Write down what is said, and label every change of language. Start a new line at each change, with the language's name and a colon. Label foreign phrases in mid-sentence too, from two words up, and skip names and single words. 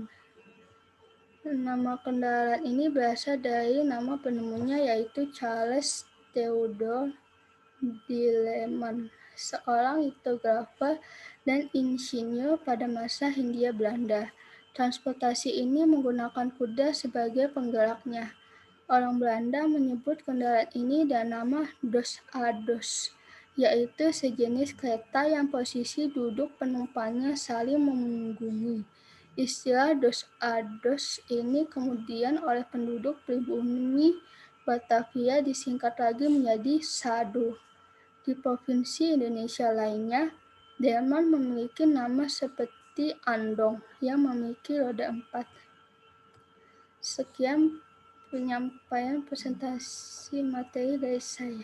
Indonesian: Nama kendaraan ini berasal dari nama penemunya, yaitu Charles Theodore Delman, seorang litografer dan insinyur pada masa Hindia Belanda. Transportasi ini menggunakan kuda sebagai penggeraknya. Orang Belanda menyebut kendaraan ini dengan nama
French: dos a dos,
Indonesian: yaitu sejenis kereta yang posisi duduk penumpangnya saling memunggungi. Istilah
French: dos a dos
Indonesian: ini kemudian oleh penduduk pribumi Batavia disingkat lagi menjadi sado. Di provinsi Indonesia lainnya, delman memiliki nama seperti andong yang memiliki roda 4. Sekian penyampaian presentasi materi dari saya.